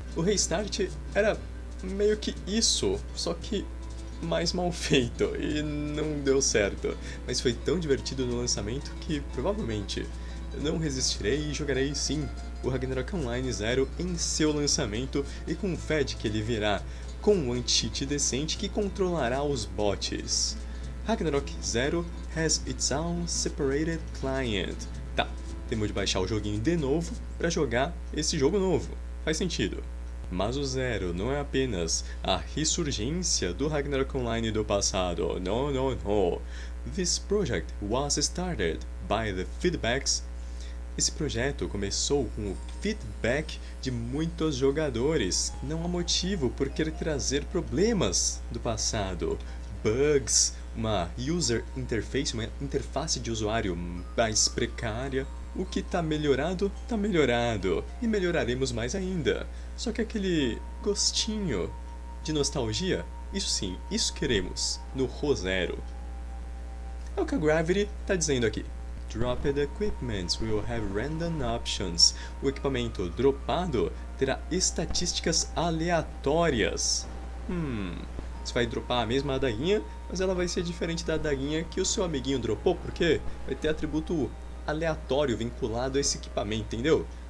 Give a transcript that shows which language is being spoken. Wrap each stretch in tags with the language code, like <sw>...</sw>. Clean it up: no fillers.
<pt>O Restart era meio que isso, só que mais mal feito e não deu certo, mas foi tão divertido no lançamento que provavelmente eu não resistirei e jogarei sim o Ragnarok Online Zero em seu lançamento e com fé de que ele virá com um anti-cheat decente que controlará os bots.</pt> <en>Ragnarok Zero has its own separated client.</en> <pt>Tá, temos de baixar o joguinho de novo para jogar esse jogo novo, faz sentido. Mas o Zero não é apenas a ressurgência do Ragnarok Online do passado.</pt> <en>No. This project was started by the feedbacks.</en> <pt>Esse projeto começou com o feedback de muitos jogadores. Não há motivo por querer trazer problemas do passado. Bugs, uma user interface, uma interface de usuário mais precária. O que tá melhorado, e melhoraremos mais ainda. Só que aquele gostinho de nostalgia, isso sim, isso queremos no Ro-Zero. É o que a Gravity tá dizendo aqui.</pt> <en>Dropped equipments will have random options.</en> <pt>O equipamento dropado terá estatísticas aleatórias. Você vai dropar a mesma adaguinha, mas ela vai ser diferente da adaguinha que o seu amiguinho dropou, porque vai ter atributo aleatório vinculado a esse equipamento, entendeu?</pt>